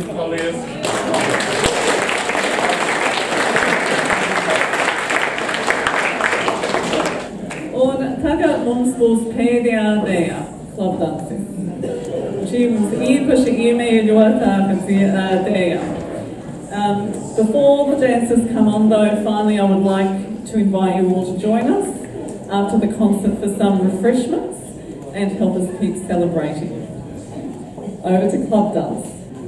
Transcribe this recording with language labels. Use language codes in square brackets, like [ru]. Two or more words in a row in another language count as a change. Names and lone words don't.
[lv] Paldies. Un tagad mums būs pēdējā dēļa klubdansis. Šī mums īpaši iemīļotā dēļa. [en] Before the dancers come on though, finally I would like to invite you all to join us after the concert for some refreshments and help us keep celebrating. Over to club dance.